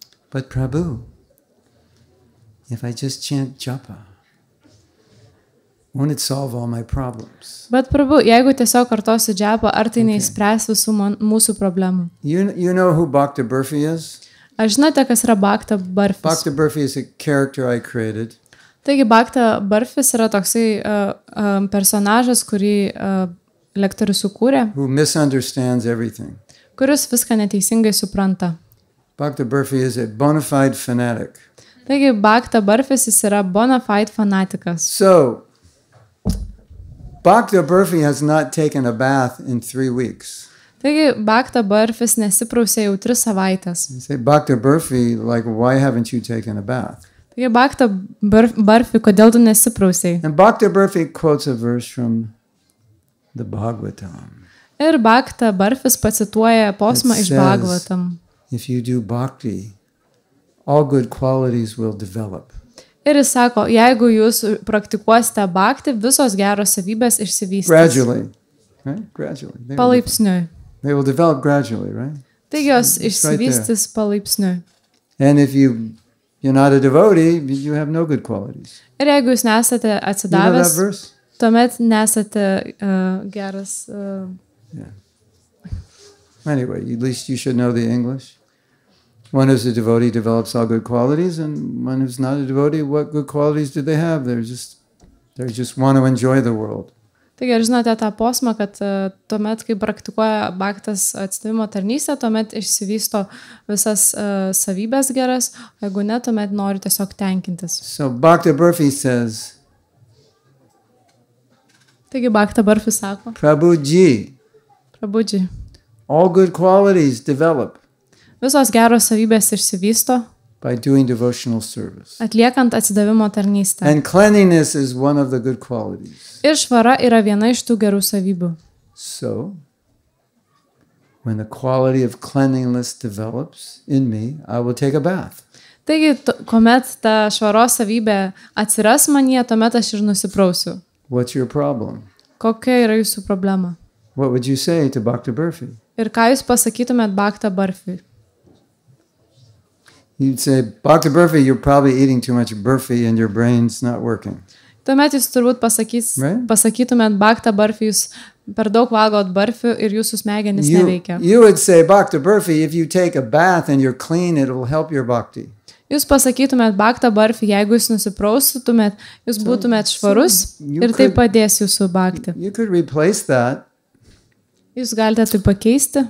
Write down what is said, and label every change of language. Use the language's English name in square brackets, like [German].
[English] But Prabhu, if I just chant japa, won't it solve all my problems? [Lithuanian] Bet prabu, jeigu tiesiog kartosiu džapą, ar tai neįspręs visų mūsų problemų? [English] You know who Bhakta Burfi is? [Lithuanian] Ar žinote, kas yra Bhakta Barfis? [English] Bhakta Burfi is a character I created. [Lithuanian] Taigi Bhakta Barfis yra toksai personažas, kurį lektorius sukūrė, [English] Who misunderstands everything. [Lithuanian] kuris viską neteisingai supranta. [English] Bhakta Burfi is a bona fide fanatic. [Lithuanian] Taigi Bhakta Barfis jis yra bona fide fanatikas. [English] So, Bhakta Burfi has not taken a bath in 3 weeks. [Lithuanian] Taigi Bhakta Barfis nesiprausė jau 3 savaitės. [English] You say, Bhakta Burfi, like, why haven't you taken a bath? [Lithuanian] Taigi Bhakta Barfi, kodėl tu nesiprausėjai? [English] And Bhakta Burfi quotes a verse from the Bhagavatam. [Lithuanian] Ir Bhakta Barfis pacituoja posmą [English] It [Lithuanian] iš [English] says- [Lithuanian] Bhagavatam. [English] If you do bhakti, all good qualities will develop. [Lithuanian] Ir jis sako, jeigu jūs praktikuosite bhakti, visos geros savybės išsivystys. [English] Gradually, right? Gradually. [Lithuanian] Palaipsniui. [English] They will develop gradually, right? [Lithuanian] Taigi jos [English] It's right [Lithuanian] išsivystys palaipsniui. [English] And if you're not a devotee, you have no good qualities. [Lithuanian] Ir jeigu jūs nesate [English] You know that [Lithuanian] atsidavęs, [English] verse? [Lithuanian] tuomet nesate geras. [English] Anyway, at least you should know the English. One who's a devotee develops all good qualities, and one who's not a devotee, what good qualities do they have? They just want to enjoy the world. [Lithuanian] Taigi, ar žinote tą posmą, kad tuomet, kai praktikuoja bhaktas atsidavimo tarnystę, tuomet išsivysto visas savybės geras, o jeigu ne, tuomet nori tiesiog tenkintis. [English] So Bhakta Burfi says, [Lithuanian] Taigi, Bhakta Barfis sako, [English] Prabhuji, [Lithuanian] prabudžiai, [English] all good qualities develop [Lithuanian] visos geros savybės išsivysto, [English] by doing devotional service. [Lithuanian] atliekant atsidavimo tarnystę. [English] And cleanliness is one of the good qualities. [Lithuanian] Ir švara yra viena iš tų gerų savybių. [English] So, when the quality of cleanliness develops in me, I will take a bath. [Lithuanian] Taigi, kuomet ta švaros savybė atsiras manyje, tuomet aš ir nusiprausiu. [English] What's your problem? [Lithuanian] Kokia yra jūsų problema? [English] What would you say to Bhakta Burfi? [Lithuanian] Ir ką jūs pasakytumėt Bhakta Barfiui? [English] You'd say, Bhakta Burfi, you're probably eating too much burfi and your brain's not working. [Lithuanian] Tuomet jūs turbūt [English] Right. [Lithuanian] pasakytumėt Bhakta Barfiui, jūs per daug valgot barfių ir jūsų smegenys neveikia. [English] You would say, Bhakta Burfi, if you take a bath and you're clean, it will help your bhakti. [Lithuanian] Jūs pasakytumėt Bhakta Barfiui, jeigu jūs nusipraustytumėt, jūs būtumėt švarus [English] you [Lithuanian] ir tai [English] could- [Lithuanian] padės jūsų bhakti. [English] You could replace that [Lithuanian] Jūs galite tai pakeisti